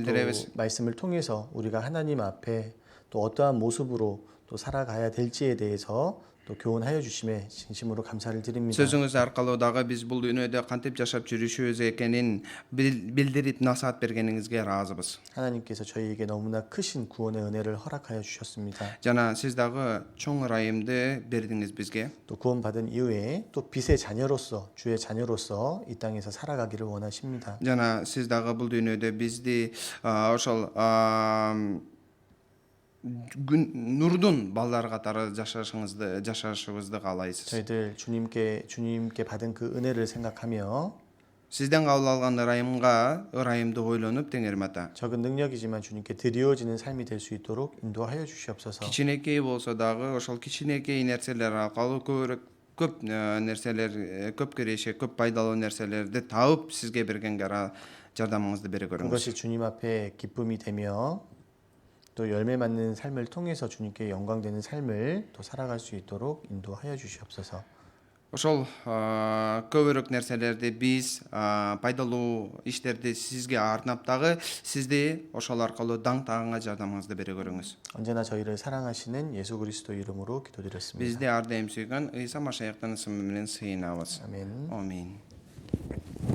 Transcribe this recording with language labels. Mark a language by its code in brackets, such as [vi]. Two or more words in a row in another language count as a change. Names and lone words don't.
[ky] билдиребиз. [ko] 말씀을 통해서 우리가 하나님 앞에 또 어떠한 모습으로 또 살아가야 될지에 대해서 또 교훈하여 주심에 진심으로 감사를 드립니다. [ky] сөзүңүз аркылуу дагы биз бул дүйнөдө кантип жашап жүрүшүбүз экенин билдирип насаат бергениңизге ыраазыбыз. [ko] 하나님께서 저희에게 너무나 크신 구원의 은혜를 허락하여 주셨습니다. [ky] жана сиз дагы чоң ырайымды бердиңиз бизге. [ko] 또 구원받은 이후에 또 빛의 자녀로서 주의 자녀로서 이 땅에서 살아가기를 원하십니다. [ky] жана сиз дагы бул дүйнөдө бизди ошол нурдун балдары катары жашашыбызды каалайсыз. [ko] 저희들 주님께 받은 그 은혜를 생각하며 [ky] сизден кабыл алган ырайымды ойлонуп теңирим ата, [ko] 적은 능력이지만 주님께 드리워지는 삶이 될 수 있도록 인도하여 주시옵소서. [ky] кичинекей болсо дагы ошол кичинекей нерселер аркылуу көп нерселер, көп киреше, көп пайдалуу нерселерди таап сизге бергенге жардамыңызды бере көрүңүз. [ko] 그것이 주님 앞에 기쁨이 되며 또 열매 맺는 삶을 통해서 주님께 영광되는 삶을 또 살아갈 수 있도록 인도하여 주시옵소서. [ky] ошол көбүрөөк нерселерди биз пайдалуу иштерди сизге арнап дагы сизди ошол аркылуу даңтаганга жардамыңызды бере көрүңүз. [ko] 언제나 저희를 사랑하시는 예수 그리스도 이름으로 기도드렸습니다. [ky] бизди ар дайым сүйгөн ыйса машаяктын ысымы менен сыйынабыз. [ko] 아멘. [ky] Амин.